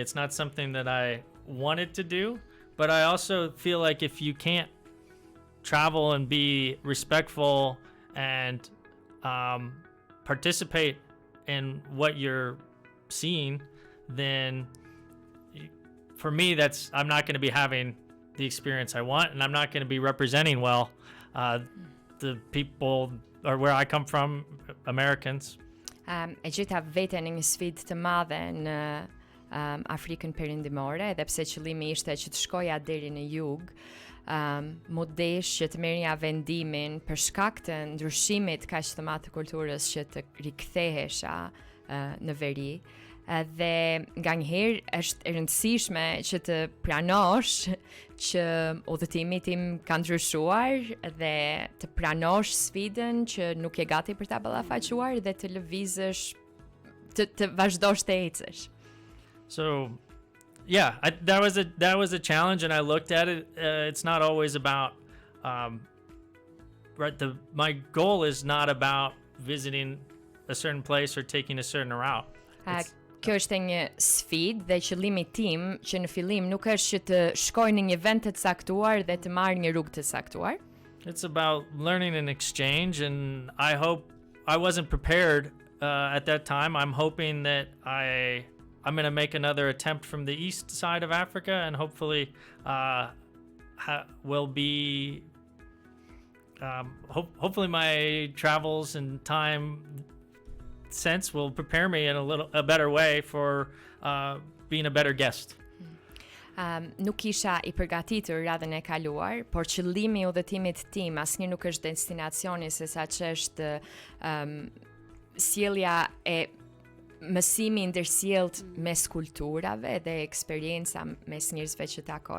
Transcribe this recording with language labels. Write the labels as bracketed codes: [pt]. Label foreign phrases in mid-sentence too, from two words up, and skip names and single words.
[en] It's not something that I wanted to do, but I also feel like if you can't travel and be respectful and participate in what you're seeing, then for me, I'm not going to be having the experience I want, and I'm not going to be representing well the people or where I come from, Americans. [sq] E gjitha veten një sfidë të madhe në Afrikën Perëndimore, edhe pse qëllimi ishte që të shkoja deri në jug, mu desh që të merrja vendimin për shkak të ndryshimit kaq të madh të kulturës që të rikthehesha në veri. Dhe nga njëherë është e rëndësishme që të pranosh që udhëtimi tim ka ndryshuar dhe të pranosh sfidën që nuk je gati për ta ballafaquar dhe të lëvizësh, të vazhdosh të ecësh. [en] So, yeah, that was a challenge, and I looked at it. It's not always about my goal is not about visiting a certain place or taking a certain route. [sq] Kjo është një sfidë dhe qëllimi tim që në fillim nuk është që të shkoj në një vend të caktuar dhe të marr një rrugë të caktuar. [en] It's about learning and exchange, and I hope I wasn't prepared at that time. I'm hoping that I'm going to make another attempt from the east side of Africa, and hopefully will be hopefully my travels and time sense will prepare me in a better way for being a better guest. [sq] Nuk isha I përgatitur radhën e kaluar, por qëllimi I udhëtimit tim asnjë nuk është destinacioni, sesa që është sjellja e mësimi ndërsjellët mes kulturave dhe eksperienca mes njerëzve që takoj.